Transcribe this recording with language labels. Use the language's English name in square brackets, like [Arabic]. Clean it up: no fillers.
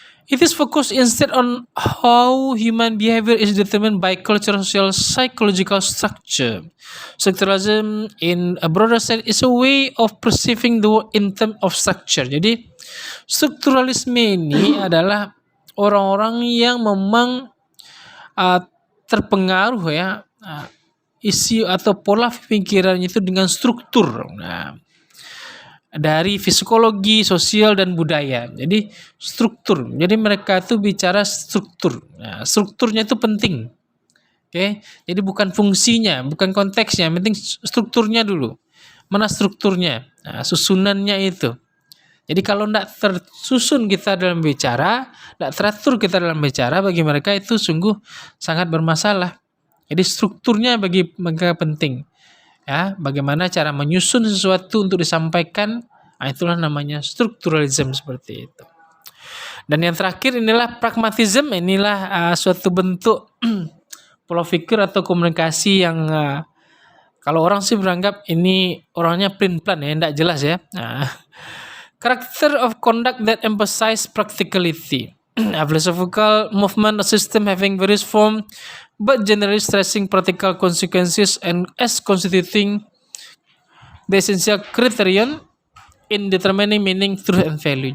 [English] It is focused instead on how human behavior is determined by cultural, social, psychological structure. Structuralism in a broader sense is a way of perceiving the world in terms of structure. [Indonesian] Jadi strukturalisme ini adalah orang-orang yang memang terpengaruh ya isi atau pola pemikirannya itu dengan struktur. Nah, dari psikologi, sosial dan budaya. Jadi struktur. Jadi mereka itu bicara struktur. Nah, strukturnya itu penting. Oke. Jadi bukan fungsinya, bukan konteksnya, penting strukturnya dulu. Mana strukturnya? Nah, susunannya itu. Jadi kalau tidak tersusun kita dalam bicara, tidak teratur kita dalam bicara, bagi mereka itu sungguh sangat bermasalah. Jadi strukturnya bagi mereka penting. Ya, bagaimana cara menyusun sesuatu untuk disampaikan, itulah namanya strukturalisme seperti itu. Dan yang terakhir inilah pragmatisme, inilah suatu bentuk pola pikir atau komunikasi yang kalau orang sih beranggap ini orangnya plan ya, tidak jelas ya. [English] Character of conduct that emphasize practicality. A philosophical movement, a system having various form, but generally stressing practical consequences and as constituting the essential criterion in determining meaning, truth, and value.